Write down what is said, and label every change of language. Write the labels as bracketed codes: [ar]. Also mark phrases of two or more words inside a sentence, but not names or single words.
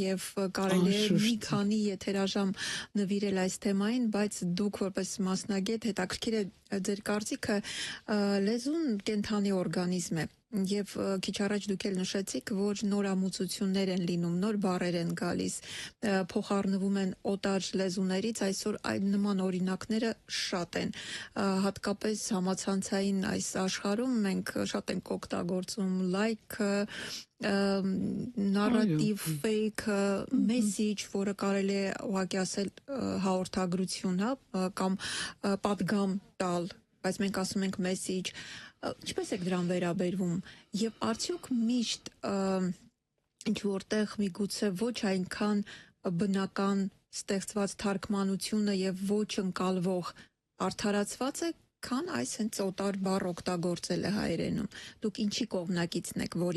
[hy] եւ կարելի է մի քանի եթերաժամ նվիրել այս թեմային, բայց դուք որպես մասնագետ հետաքրքիր է ձեր կարծիքը, լեզուն կենդանի օրգանիզմ է եւ քիչ առաջ դուք էլ նշեցիք, որ նորամուծություններ են լինում, նոր բառեր են գալիս, փոխառնվում են օտար լեզուներից, այսօր այդ նման օրինակները շատ են, հատկապես համացանցային այս աշխարհում մենք շատ ենք օգտագործում like, [en] narrative, fake, message, [hy] որը կարելի է ուղղակի ասել հաղորդագրություն, հա, կամ պատգամ տալ, բայց մենք ասում ենք message, ինչպես եք դրան վերաբերվում եւ արդյոք միշտ ինչ որտեղ միգուցե ոչ այնքան բնական ստեղծված թարգմանությունը եւ ոչ ընկալվող արդարացված է, քան այս հենց օտար բառ օգտագործելը հայերենում։ Դուք ինչի կողմնակիցն եք, որի։